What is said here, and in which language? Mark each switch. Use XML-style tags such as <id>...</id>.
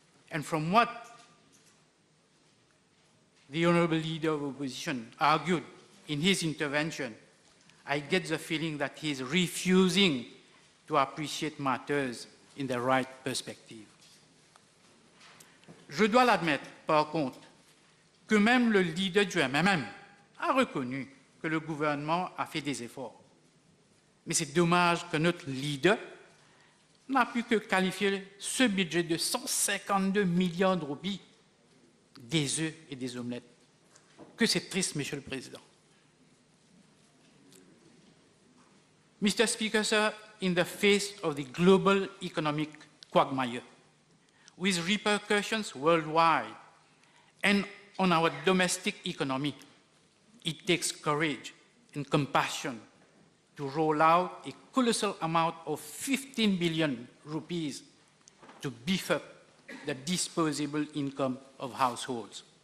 <en>And from what the Honourable Leader of Opposition argued in his intervention, I get the feeling that he is refusing to appreciate matters in the right perspective.</en> <fr>Je dois l'admettre, par contre, que même le leader du MMM a reconnu que le gouvernement a fait des efforts. Mais c'est dommage que notre leader n'a pu que qualifier ce budget de 152 milliards de roupies des œufs et des omelettes. Que c'est triste, Monsieur le Président.</fr> <en>Mr. Speaker, sir, in the face of the global economic quagmire, with repercussions worldwide and on our domestic economy, it takes courage and compassion to roll out a colossal amount of 15 billion rupees to beef up the disposable income of households.</en>